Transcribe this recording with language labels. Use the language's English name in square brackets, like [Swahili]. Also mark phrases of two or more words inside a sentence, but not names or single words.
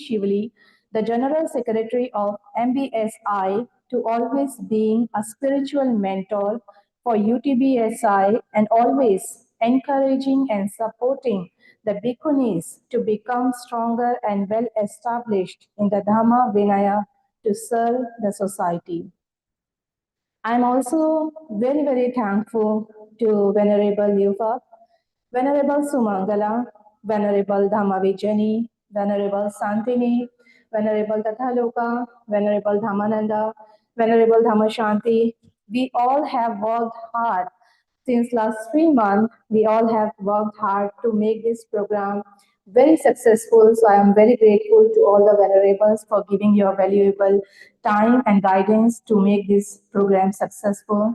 [English] Shivali, the General Secretary of MBSI, to always being a spiritual mentor for UTBSI and always encouraging and supporting the Bhikkhunis to become stronger and well established in the Dhamma Vinaya to serve the society. I'm also very, very thankful to Venerable Liễu, Venerable Sumangala, Venerable Dhammavijani, Venerable Santini, Venerable Tathaloka, Venerable Dhammananda, Venerable Dhammashanti. We all have worked hard. Since last 3 months, we all have worked hard to make this program very successful. So I am very grateful to all the venerables for giving your valuable time and guidance to make this program successful.